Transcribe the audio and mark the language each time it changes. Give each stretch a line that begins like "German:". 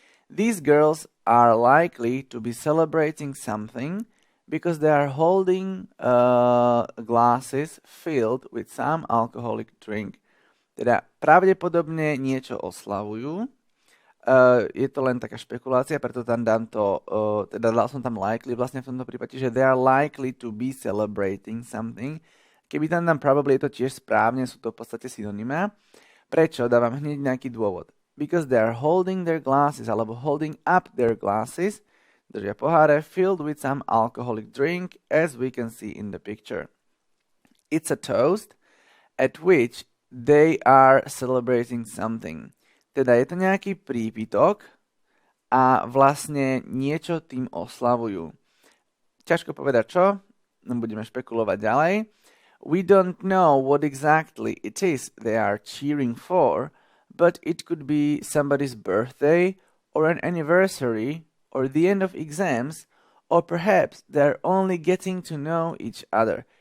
English: These girls are likely to be celebrating something because they are holding glasses filled with some alcoholic drink.
Slovak: Teda pravdepodobne niečo oslavujú. Je to len taká špekulácia, preto tam dám to, teda dal som tam likely vlastne v tomto prípade, že
English: they are likely to be celebrating something.
Slovak: Keby tam dám probably, je to tiež správne, sú to v podstate synonymá. Prečo? Dávam hneď nejaký dôvod.
English: Because they are holding their glasses,
Slovak: alebo
English: holding up their glasses,
Slovak: držia poháre,
English: filled with some alcoholic drink, as we can see in the picture. It's a toast at which they are celebrating something.
Slovak: Teda je to nejaký prípitok a vlastne niečo tým oslavujú. Ťažko povedať čo, budeme špekulovať ďalej.
English: We don't know what exactly it is they are cheering for, but it could be somebody's birthday or an anniversary or the end of exams or perhaps they're only getting to know each other.